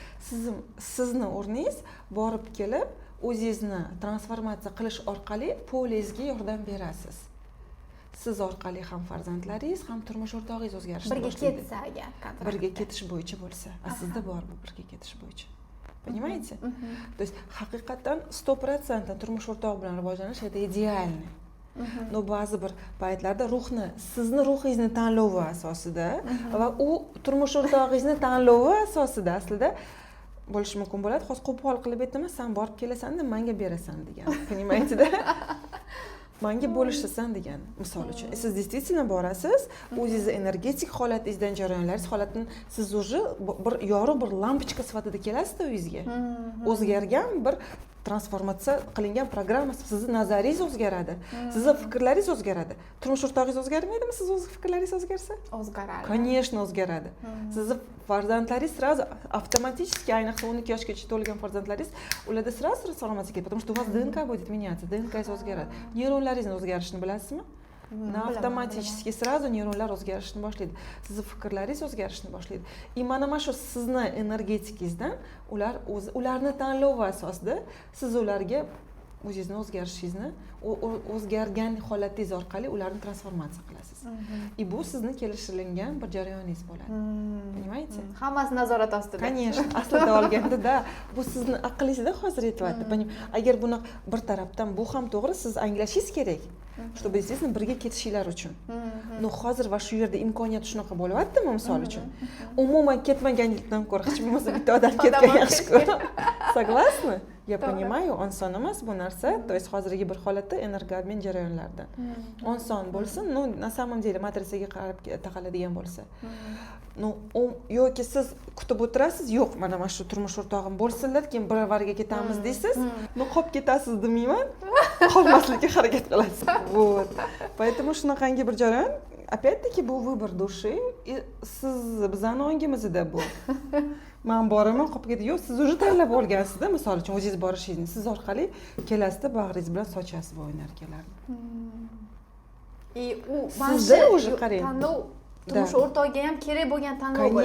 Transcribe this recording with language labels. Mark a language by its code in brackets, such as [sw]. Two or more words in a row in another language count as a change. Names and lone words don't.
[uz] Sizni o'rningiz borib kelib o'zingizni transformatsiya qilish orqali polingizga yordam berasiz. Siz orqali ham farzandlaringiz, ham turmush o'rtog'ingiz o'zgarishni boshlaydi. Birga ketsa agar kontrakt. Birga ketish bo'yicha bo'lsa, sizda bor bu birga ketish bo'yicha. [ru] Понимаете? То есть [uz] haqiqatan 100% turmush o'rtog'i bilan rivojlanish [ru] это идеальный. [uz] Но ba'zi bir paytlarda sizni ruhingizni tanlovi asosida va u turmush o'rtog'ingizni tanlovi asosida aslida bo'lishi mumkin bo'ladi. Hozir qo'pol qilib aytaman, sen borib kelasan-da, menga berasan degan. [ru] Понимаете-da? [uz] Menga bo'lishasan degan. Misol uchun, siz действительно borasiz, o'zingizni energetik holatingizdan, jarayonlaringiz holatini siz уже bir yorug' bir lampochka sifatida kelasiz-da uyingizga. O'zgargan bir transformatsiya qilingan programma, sizni nazaringiz o'zgaradi, sizni fikrlaringiz o'zgaradi. Turmush o'rtog'ingiz o'zgarmaydimi, siz o'z fikrlaringiz o'zgarsa? O'zgaradi. Конечно, o'zgaradi. Sizni farzandlaringiz [ru] сразу автоматически, [uz] ayniqsa 12 yoshgacha to'lgan farzandlaringiz, ularda сразу transformatsiya ketadi, [ru] потому что у вас ДНК будет меняться, [uz] DNK'ingiz o'zgaradi. Neyronlaringiz o'zgarishini bilasizmi? Avtomatik сразу neyronlar o'zgarishni boshlaydi. Sizni fikrlaringiz o'zgarishni boshlaydi. И mana shu sizni energetikingizdan ularni tanlovi asosida siz ularga o'zingizni o'zgarishingizni, o'zgargan holatingiz orqali ularni transformatsiya qilasiz. И bu sizni kelishilgan bir jarayoningiz bo'ladi. [ru] Понимаете? [uz] Hammasi nazorat ostida. Конечно, aslida olganda bu sizni aqlingizda hozir aytyapti. Agar buni bir tarafdan bu ham to'g'ri, siz anglashingiz kerak. [ru] Чтобы действительно [uz] birga ketishinglar uchun. No hozir va shu yerda imkoniyat shunaqa bo'lyaptimi, misol uchun? Umuman ketmaganlikdan ko'ra hech bo'lmasa bitta odam ketgan yaxshi-ku. [ru] Soгласны? Я понимаю, [uz] oson emas bu narsa. То есть hozirgi bir holatda energoobmen jarayonlarida. Oson bo'lsin, no [ru] на самом деле [uz] matrisaga qarab taqaladigan bo'lsa. No, yoki siz kutib o'tirasiz, yo'q, mana shu turmush o'rtog'im bo'lsinlar, keyin birovariga ketamiz deysiz. No, qolib ketasiz demayman. Qolmaslikka harakat qilasiz. [ru] Вот. Поэтому [uz] shunaqangi bir jarayon, опять-таки bu [ru] выбор души, и [uz] siz bizning ongimizda bu. Men boraman, qolib ketdi. Yo'q, siz уже tanlab olgansiz-da, misol uchun o'zingiz borishingizni, siz orqali kelasizda bag'ringiz bilan sochasiz bu energiyalarni. И u sizda уже qarang. Turmush o'rtog'iga ham kerak bo'lgan tanlov bo'ladi.